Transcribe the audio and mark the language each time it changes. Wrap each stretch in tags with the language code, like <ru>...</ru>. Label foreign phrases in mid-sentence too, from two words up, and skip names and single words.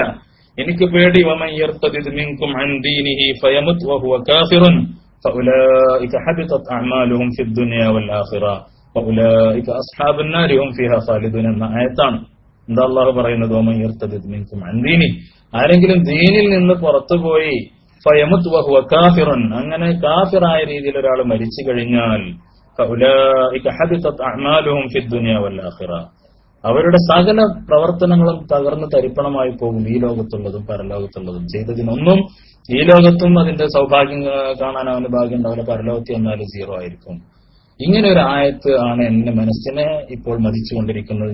<ml>എനിക്ക് പേടി</ml> <ar>ومن يرتدد منكم عن دينه فيمت وهو كافر فأولئك حبطت أعمالهم في الدنيا والآخرة فأولئك أصحاب النار هم فيها خالدون</ar> <ml>എന്ന ആയത്താണ്. എന്താ അല്ലാഹു പറയുന്നത്?</ml> <ar>ومن يرتدد منكم عن دينه,</ar> <ml>ആരെങ്കിലും ദീനിൽ നിന്ന് പുറത്തുപോയി</ml> <ar>فيمت وهو كافر,</ar> <ml>അങ്ങനെ കാഫിറായ രീതിയിൽ ഒരാൾ മരിച്ചു കഴിഞ്ഞാൽ</ml> <ar>فأولئك حبطت أعمالهم في الدنيا والآخرة.</ar> <ml>അവരുടെ സകല പ്രവർത്തനങ്ങളും തകർന്ന് തരിപ്പണമായി പോകും, ഈ ലോകത്തുള്ളതും പരലോകത്തുള്ളതും. ചെയ്തതിനൊന്നും ഈ ലോകത്തും അതിന്റെ സൗഭാഗ്യം കാണാൻ അവന് ഭാഗ്യം ഉണ്ടാവില്ല, പരലോകത്തിൽ വന്നാലും 0 ആയിരിക്കും. ഇങ്ങനെ ഒരു ആയത്ത് ആണ് എന്റെ മനസ്സിനെ ഇപ്പോൾ മതിച്ചുകൊണ്ടിരിക്കുന്നത്.</ml>